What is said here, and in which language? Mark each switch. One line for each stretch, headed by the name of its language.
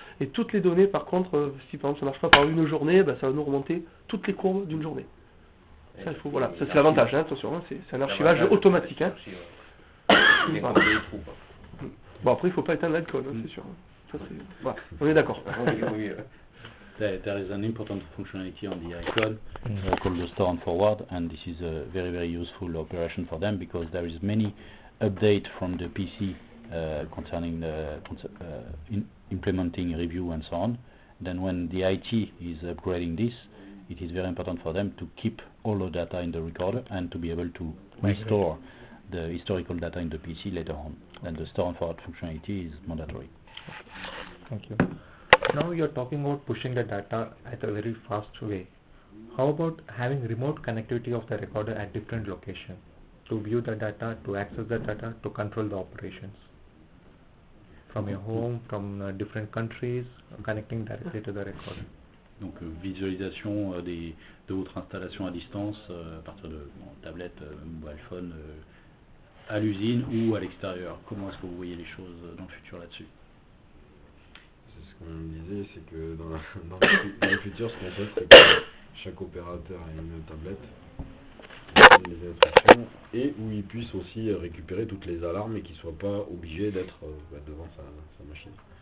French: Et toutes les données, par contre, si par exemple ça marche pas par une journée, ça va nous remonter toutes les courbes d'une journée. Ça, voilà, ça c'est l'avantage, attention, c'est un archivage automatique. Voilà. Bon, après, il faut pas éteindre l'icône, c'est sûr. Ça, voilà, on est d'accord.
English: There is an important functionality on the icon called the store and forward, and this is a very, very useful operation for them because there is many updates from the PC concerning the implementing review and so on. Then when the IT is upgrading this, it is very important for them to keep all the data in the recorder and to be able to restore the historical data in the PC later on. And the store and forward functionality is mandatory. Thank you. Now you're talking about pushing the data at a very fast way. How about having remote connectivity of the recorder at different locations to view the data, to access the data, to control the operations? From your home, from different countries, connecting directly to the recorder.
French: Donc visualisation de votre installation à distance à partir de tablette,
English: mobile phone,
French: à l'usine ou à l'extérieur. Comment est-ce que vous voyez les choses dans le futur là-dessus? C'est ce qu'on disait, c'est que dans le futur, ce qu'on fait, c'est que chaque opérateur a une tablette, les instructions, et où il puisse aussi récupérer toutes les alarmes et qu'il ne soit pas obligé d'être devant sa machine.